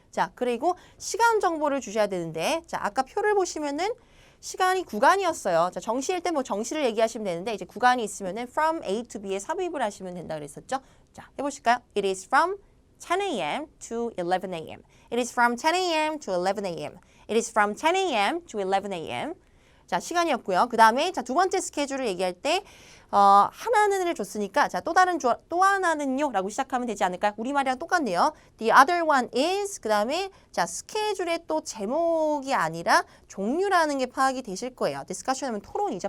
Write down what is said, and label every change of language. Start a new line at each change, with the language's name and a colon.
Korean: 자, 그리고 시간 정보를 주셔야 되는데 자, 아까 표를 보시면은 시간이 구간이었어요. 자, 정시일 때 뭐 정시를 얘기하시면 되는데 이제 구간이 있으면은 from A to B에 삽입을 하시면 된다 그랬었죠. 자, 해보실까요?
English: It is from 10 a.m. to 11 a.m. It is from 10 a.m. to 11 a.m. It is from 10 a.m. to 11 a.m.
Korean: 자, 시간이었고요. 그 다음에 자, 두 번째 스케줄을 얘기할 때 하나는 줬으니까 자, 또 하나는요 라고 시작하면 되지 않을까요? 우리말이랑 똑같네요.
English: The other one is
Korean: 그 다음에 자, 스케줄의 또 제목이 아니라 종류라는 게 파악이 되실 거예요. discussion 하면 토론이죠.